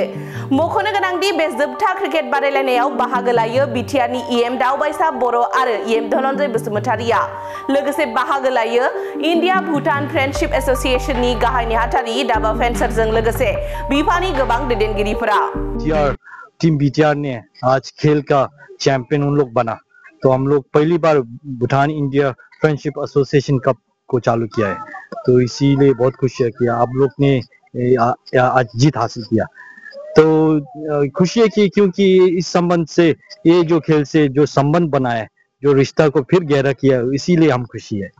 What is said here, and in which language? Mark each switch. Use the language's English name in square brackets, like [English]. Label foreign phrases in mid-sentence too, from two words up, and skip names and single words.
[Bodo] मख'नो गोनांदि बे जोबथा क्रिकेट बादायलायनायाव बाहागो लायो बिटिआरनि इएम दावबायसा बर' आरो इएम धनन्जय बसुमतारिया। लोगोसे बाहागो लायो इन्डिया भुटान फ्रेन्डशिप एसोसिएशननि गाहाय नेहाथारि दाबा फेन्सारजों लोगोसे बिफानि गोबां दैदेनगिरिफोरा। [Hindi] टीम बीटीआर ने आज खेल का चैंपियन उन लोग बना, तो हम लोग पहली बार भूटान इंडिया फ्रेंडशिप एसोसिएशन कप को चालू किया है, तो इसीलिए बहुत खुशी है कि आप लोग ने आज जीत हासिल किया। तो खुशी है कि क्योंकि इस संबंध से ये जो खेल से जो संबंध बना है, जो रिश्ता को फिर गहरा किया, इसीलिए हम खुशी है।